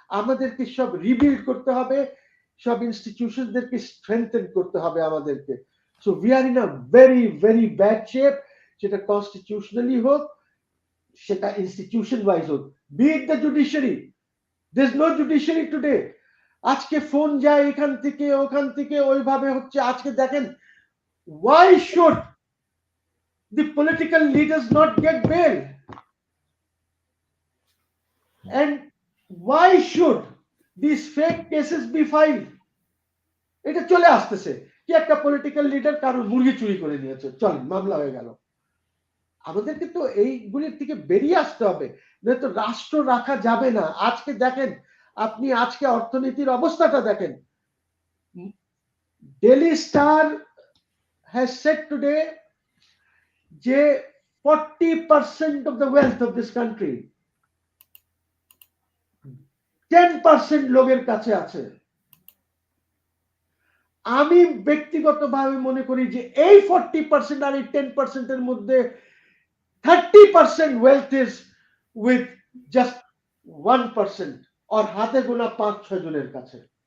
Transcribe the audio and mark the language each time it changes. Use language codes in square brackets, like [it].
[bn] আমাদেরকে সব রিবিল্ড করতে হবে, সব ইনস্টিটিউশনদেরকে স্ট্রেংথেন করতে হবে আমাদেরকে। [en] so we are in a very very bad shape, [bn] সেটা কনস্টিটিউশনালি হোক, সেটা ইনস্টিটিউশন ওয়াইজ হোক, [en] Be it the judiciary. There is no judiciary today. [bn] আজকে ফোন যায় এখান থেকে ওখান থেকে, ওইভাবে হচ্ছে। আজকে দেখেন, [en] why should the political leaders not get bail, and why should these fake cases be filed? [bn] এটা চলে আসতেছে কি একটা পলিটিক্যাল লিডার কারোর মুরগি চুরি করে নিয়েছে, চল মামলা হয়ে গেল। আমাদেরকে তো এইগুলির থেকে বেরিয়ে আসতে হবে, নয়তো রাষ্ট্র রাখা যাবে না। আজকে দেখেন, আপনি আজকে অর্থনীতির অবস্থাটা দেখেন। [en] Daily Star has said today যে 40% of the wealth of this country 10% [bn] লোকের কাছে আছে। আমি ব্যক্তিগতভাবে মনে করি যে এই 40% আর এই 10% এর মধ্যে 30% [en] wealth is with just 1% or [bn] হাতে গোনা 5-6 জনের কাছে।